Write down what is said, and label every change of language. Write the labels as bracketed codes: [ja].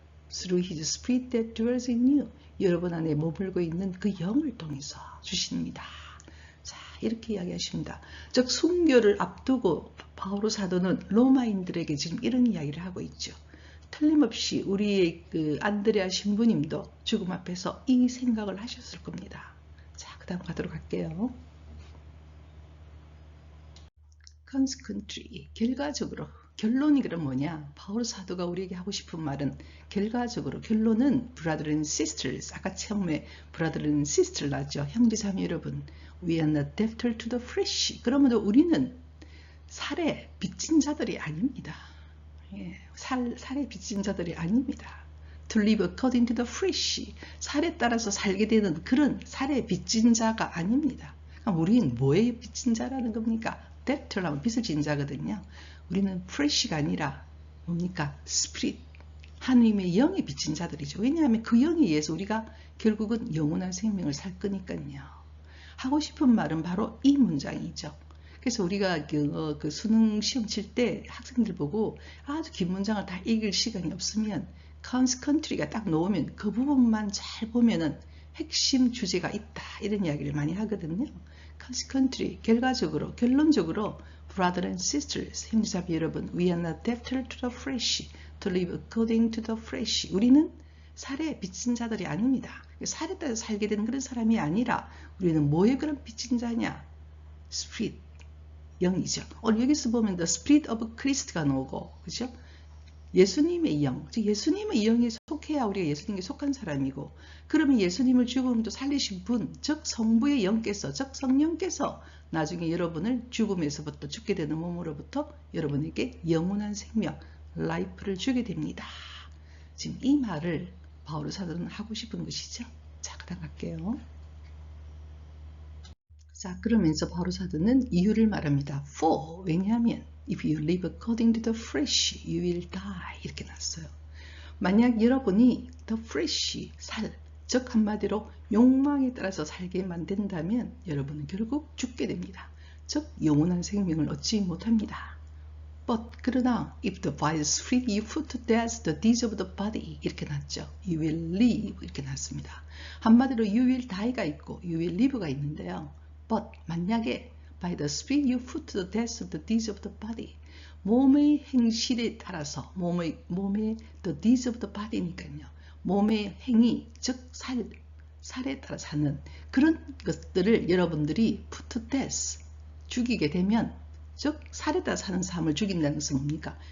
[en] Through His Spirit that dwells in you. [ko] 여러분 안에 머물고 있는 그 영을 통해서 주십니다. 자, 이렇게 이야기하십니다. 즉 순교를 앞두고 바오로 사도는 로마인들에게 지금 이런 이야기를 하고 있죠. 틀림없이 우리의 그 안드레아 신부님도 죽음 앞에서 이 생각을 하셨을 겁니다. 자, 그 다음 가도록 할게요. consequently, 결과적으로, 결론이 그럼 뭐냐? 바울 사도가 우리에게 하고 싶은 말은 결과적으로, 결론은 [en] brother and sisters, [ko] 아까 처음에 [en] brother and sister [ko] 나죠. 형제자매 여러분, [en] we are not debtor to the flesh. [ko] 그러므로 우리는 살에 빚진 자들이 아닙니다. 예, 살에 빚진 자들이 아닙니다. [en] To live according to the flesh. [ko] 살에 따라서 살게 되는 그런 살에 빚진 자가 아닙니다. 그럼 우리는 뭐에 빚진 자라는 겁니까? debtor라면 빚을 진 자거든요. 우리는 flesh가 아니라 뭡니까? [en] spirit. [ko] 하나님의 영에 빚진 자들이죠. 왜냐하면 그 영에 의해서 우리가 결국은 영원한 생명을 살 거니까요. 하고 싶은 말은 바로 이 문장이죠. 그래서 우리가 그 수능 시험 칠 때 학생들 보고 아주 긴 문장을 다 읽을 시간이 없으면 consequently가 딱 나오면 그 부분만 잘 보면은 핵심 주제가 있다. 이런 이야기를 많이 하거든요. [en] consequently, [ko] 결과적으로, 결론적으로 [en] brother and sisters, [ko] 형제자매 여러분, [en] we are not debtor to the flesh, to live according to the flesh. [ko] 우리는 살에 빚진 자들이 아닙니다. 살에 따라 살게 되는 그런 사람이 아니라 우리는 뭐에 그런 빚진 자냐? spirit, 영이죠. 오늘 여기서 보면 [en] the spirit of Christ [ko] 가 나오고, 그죠? 예수님의 영, 즉 예수님의 영에 속해야 우리가 예수님께 속한 사람이고, 그러면 예수님을 죽음도 살리신 분, 즉 성부의 영께서, 즉 성령께서 나중에 여러분을 죽음에서부터 죽게 되는 몸으로부터 여러분에게 영원한 생명, 라이프를 주게 됩니다. 지금 이 말을 바울 사도는 하고 싶은 것이죠. 자, 그다음 갈게요. 자, 그러면서 바울 사도는 이유를 말합니다. [en] For, [ko] 왜냐하면 [en] if you live according to the flesh, you will die. [ko] 이렇게 났어요. 만약 여러분이 the flesh, 살, 즉 한마디로 욕망에 따라서 살게 만든다면 여러분은 결국 죽게 됩니다. 즉 영원한 생명을 얻지 못합니다. [en] But [ko] 그러나 [en] if the body is free, you put to death the deeds of the body. [ko] 이렇게 났죠. [en] You will live [ko] 이렇게 났습니다. 한마디로 [en] you will die가 있고 you will live가 있는데요. But [ko] 만약에 [en] by the spirit you put to death the deeds of the body. [ko] 몸의 행실에 따라서 몸의 the deeds of the body니까요. 몸의 행위 즉 살에 따라 사는 그런 것들을 여러분들이 [en] put to death [ko] 죽이게 되면 즉 살에 따라 사는 삶을 죽인다는 것은 뭡니까?